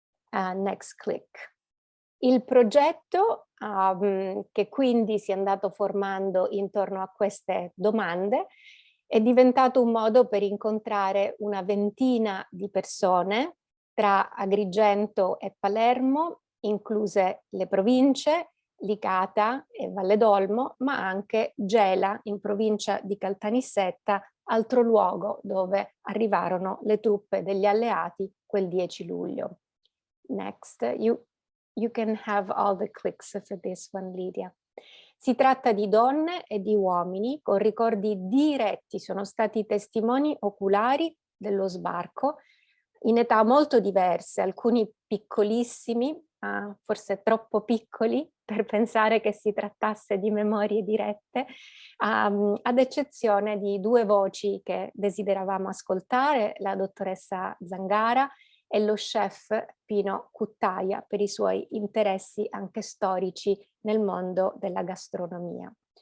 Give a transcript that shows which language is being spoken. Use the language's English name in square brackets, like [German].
[Italian] Next click. Il progetto che quindi si è andato formando intorno a queste domande è diventato un modo per incontrare una ventina di persone tra Agrigento e Palermo, incluse le province Licata e Valle d'Olmo, ma anche Gela in provincia di Caltanissetta, altro luogo dove arrivarono le truppe degli alleati quel 10 luglio. [English] Next, you can have all the clicks for this one, Lydia. [Italian] Si tratta di donne e di uomini con ricordi diretti, sono stati testimoni oculari dello sbarco, in età molto diverse, alcuni piccolissimi, forse troppo piccoli per pensare che si trattasse di memorie dirette, ad eccezione di 2 voci che desideravamo ascoltare, la dottoressa Zangara e lo chef Pino Cuttaia per i suoi interessi anche storici nel mondo della gastronomia.